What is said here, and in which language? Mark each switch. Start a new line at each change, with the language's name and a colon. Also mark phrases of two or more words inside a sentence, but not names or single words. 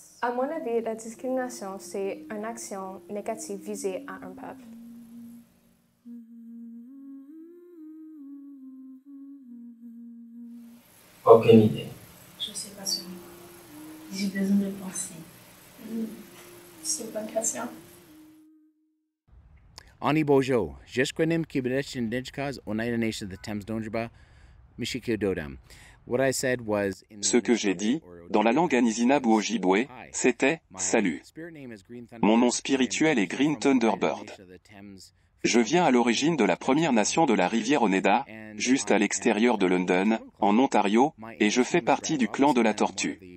French: À mon avis, la discrimination, c'est une action négative visée à un peuple. Aucune idée. Je ne sais pas seulement. J'ai besoin de penser. C'est une bonne question.
Ojibwa: Ani Bojo, Jeskrenim Kibidechin Dinchkaz,
English: Oneida Nation of the Thames
Ojibwa: Donjaba, Mishikyo Dodam.
English: What I said was.
French: Ce que j'ai dit, dans la langue Anishinaabe ou Ojibwe, c'était « Salut ». Mon nom spirituel est Green Thunderbird. Je viens à l'origine de la Première Nation de la rivière Oneida, juste à l'extérieur de London, en Ontario, et je fais partie du clan de la Tortue.